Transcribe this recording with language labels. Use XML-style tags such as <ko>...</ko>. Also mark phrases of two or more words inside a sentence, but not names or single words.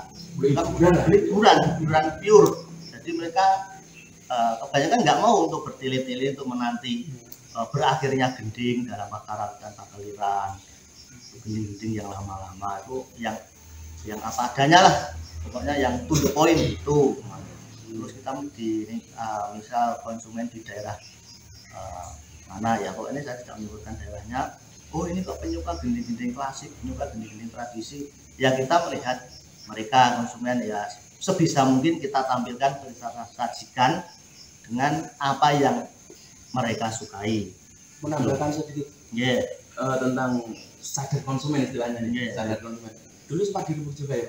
<id>Liburan pure. Jadi mereka kebanyakan nggak mau untuk bertele-tele untuk menanti berakhirnya gending dalam Karawitan Pakeliran, gending-gending yang lama-lama itu yang apa adanya lah, pokoknya yang</id> <en>to the point</en> <id>itu. Terus kita misal konsumen di daerah mana ya, pokoknya saya tidak menyebutkan daerahnya. Ini kok penyuka gending-gending klasik, penyuka gending-gending tradisi, ya kita melihat mereka konsumen ya sebisa mungkin kita tampilkan, kita sajikan dengan apa yang mereka sukai. Menambahkan sedikit tentang sadar konsumen istilahnya nih. Sadar konsumen. Dulu sempat dirubuk juga ya Pak?</id>